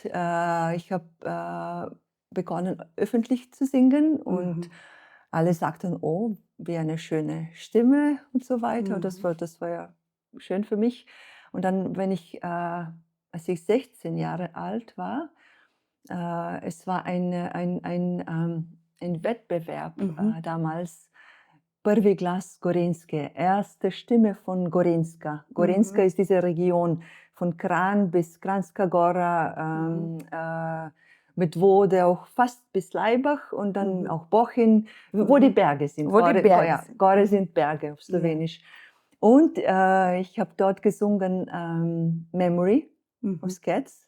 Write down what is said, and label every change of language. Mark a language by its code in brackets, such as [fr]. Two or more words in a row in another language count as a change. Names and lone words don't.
[de] Ich habe begonnen, öffentlich zu singen und alle sagten, oh, wie eine schöne Stimme und so weiter. Das war ja schön für mich. Und dann, als ich 16 Jahre alt war, es war ein Wettbewerb damals. [sl] Prvi glas Gorenjske, [de] erste Stimme von Gorenjska. Gorenjska ist diese Region von Kran bis Kranjska Gora, mit Wode auch fast bis Laibach und dann auch Bochum, wo die Berge sind. Gore sind Berge auf Slowenisch. Und ich habe dort gesungen Memory aus Cats.